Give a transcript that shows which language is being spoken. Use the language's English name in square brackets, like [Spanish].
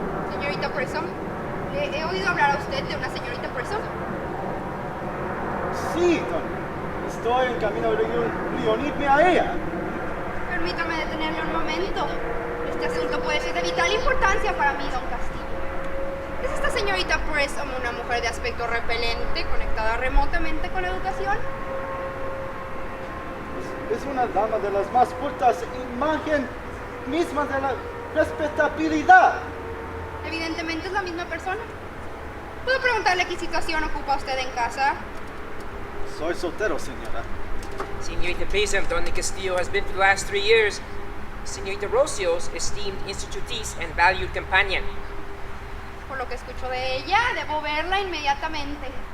[Spanish] Señorita Prism, ¿le he oído hablar a usted de una señorita Prism? Sí, don. Estoy en camino de reunirme a ella. Permítame detenerle un momento. Este asunto puede ser de vital importancia para mí, don Castillo. ¿Es esta señorita Prism una mujer de aspecto repelente, conectada remotamente con la educación? Es una dama de las más putas, imagen misma de la respetabilidad. Evidentemente es la misma persona. ¿Puedo preguntarle qué situación ocupa usted en casa? Soy soltero, señora. [English] Señorita Prism, Don Castillo has been for the last 3 years Señorita Rocio's esteemed institutrice and valued companion. [Spanish] Por lo que escucho de ella, debo verla inmediatamente.